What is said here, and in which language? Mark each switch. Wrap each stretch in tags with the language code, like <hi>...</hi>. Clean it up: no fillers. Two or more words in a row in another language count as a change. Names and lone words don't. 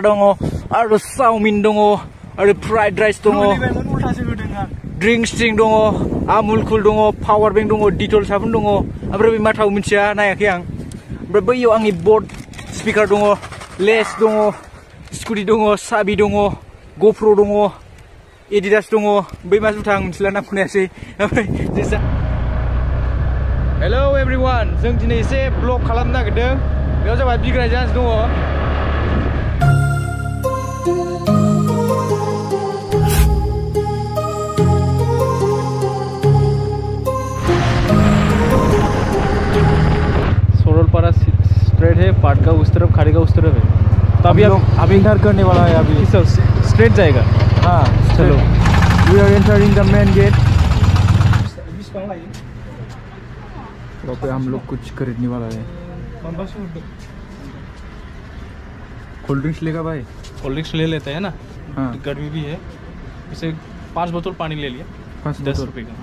<brx>दङ आरो चाउमिन दङ आरो</brx> <en>fried rice</en> <brx>दङ ड्रिंक्स दङ आमुल कुल दङ</brx> <en>power bank</en> <brx>दङ डिटल साबुन दङ ओमफ्राय बे माथाव मिथिया नायाखै आं ओमफ्राय बैयाव आंनि बट स्पिकार दङ लेस दङ स्कुटि दङ साबि दङ GoPro दङ एडिडास दङ बै मा जुथा आं मिथिला नाम खोनायासै ओमफ्राय</brx> <en>hello everyone</en> <brx>जों दिनै एसे ब्लग खालामनो नागिरदों बेयाव जाबाय बिग्राय जाहाज दङ</brx> <hi>सरलपारा स्ट्रेट है पाटका उस तरफ खाड़ीका उस तरफ है तो अभी अभी इंटर करने वाला है अभी सब स्ट्रेट जाएगा हाँ चलो</hi> <en>we are entering the main gate</en> <hi>तो पे हम लोग कुछ खरीदने वाला है</hi> <en>cold drinks</en> <hi>लेगा भाई</hi> <en>cold drinks</en> <hi>ले लेते हैं ना हाँ गर्मी भी है इसे 5 बोतल पानी ले लिया 10 रुपये का</hi>